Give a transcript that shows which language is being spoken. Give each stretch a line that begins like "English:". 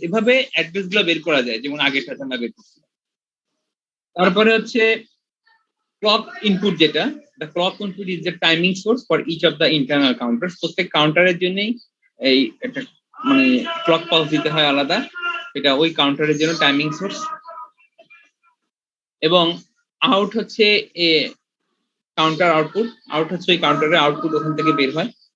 Bangla: এভাবে অ্যাড্রেস গুলো বের করা যায়, যেমন আগের সাথে আমরা বের করছি। তারপরে হচ্ছে ক্লক ইনপুট, যেটা
English: the clock input is the timing source for each of the internal counters.
Bangla: প্রত্যেক কাউন্টারের জন্যই এই একটা মানে ক্লক পালস দিতে হয় আলাদা, এটা ওই কাউন্টারের জন্য টাইমিং সোর্স। এবং আউট হচ্ছে কাউন্টার আউট হচ্ছে ওই কাউন্টারের আউটপুট, ওখান থেকে বের হয়।